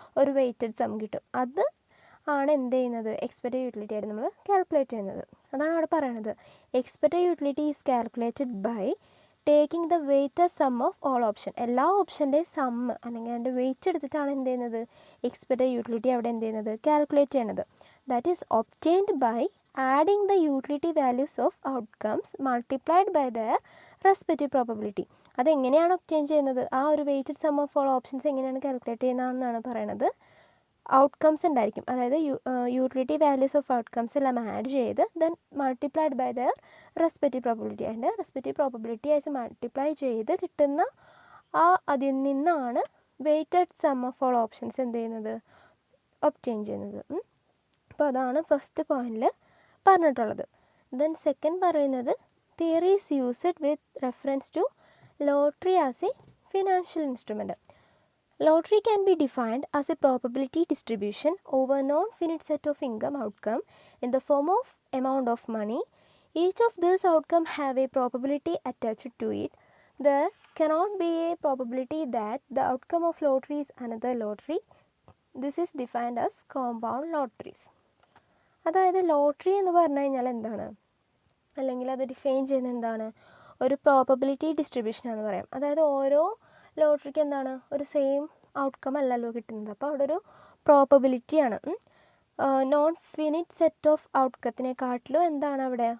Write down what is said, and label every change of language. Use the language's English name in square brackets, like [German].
[Malayalam] ഒരു weighted some കിട്ടും. അത് ആണ് എന്ത് ചെയ്യുന്നത്? എക്സ്പെക്റ്റഡ് യൂട്ടിലിറ്റി ആയിട്ട് നമ്മൾ കാൽക്കുലേറ്റ് ചെയ്യുന്നത്. അതാണ് അവിടെ പറയുന്നത്. [English] Expected utility is calculated by taking the weighted sum of all option. [Malayalam] എല്ലാ ഓപ്ഷൻ്റെയും സമ്മ് അല്ലെങ്കിൽ അതിൻ്റെ വെയ്റ്റ് എടുത്തിട്ടാണ് എന്ത് ചെയ്യുന്നത്? എക്സ്പെക്റ്റഡ് യൂട്ടിലിറ്റി അവിടെ എന്ത് ചെയ്യുന്നത്? കാൽക്കുലേറ്റ് ചെയ്യണത്. [English] That is obtained by adding the utility values of outcomes multiplied by their respective probability. [Malayalam] അതെങ്ങനെയാണ് ഒബ്റ്റെയിൻ ചെയ്യുന്നത്? ആ ഒരു [English] weighted sum of all options [Malayalam] എങ്ങനെയാണ് കാൽക്കുലേറ്റ് ചെയ്യുന്നതെന്നാണ് പറയുന്നത്. ഔട്ട്കംസ് ഉണ്ടായിരിക്കും, അതായത് [English] utility values of outcomes [Malayalam] എല്ലാം ആഡ് ചെയ്ത് then [English] multiplied by their respective probability, [Malayalam] അതിൻ്റെ റെസ്പെക്റ്റീവ് പ്രോബബിലിറ്റി ആയിട്ട് മൾട്ടിപ്ലൈ ചെയ്ത് കിട്ടുന്ന അതിൽ നിന്നാണ് weighted some of all options എന്ത് ചെയ്യുന്നത്? ഒബ്റ്റെയിൻ ചെയ്യുന്നത്. അപ്പോൾ അതാണ് ഫസ്റ്റ് പോയിന്റിൽ പറഞ്ഞിട്ടുള്ളത്. ദെൻ സെക്കൻഡ് പറയുന്നത് [English] Theory is used with reference to lottery as a financial instrument. Lottery can be defined as a probability distribution over non-finite set of income outcome in the form of amount of money. Each of these outcomes have a probability attached to it. There cannot be a probability that the outcome of lottery is another lottery. This is defined as compound lotteries. [Malayalam] അതായത് lottery എന്ന് പറഞ്ഞു കഴിഞ്ഞാൽ എന്താണ്, അല്ലെങ്കിൽ അത് define ചെയ്യുന്നത് എന്താണ്? ഒരു പ്രോബബിലിറ്റി ഡിസ്ട്രിബ്യൂഷനാണെന്ന് പറയാം. അതായത് ഓരോ ലോട്ടറിക്ക് എന്താണ്? ഒരു സെയിം ഔട്ട്കം അല്ലല്ലോ കിട്ടുന്നത്. അപ്പോൾ അവിടെ ഒരു പ്രോബബിലിറ്റിയാണ്. നോൺ ഫിനിറ്റ് സെറ്റ് ഓഫ് ഔട്ട്കത്തിനെക്കാട്ടിലും എന്താണ് അവിടെ?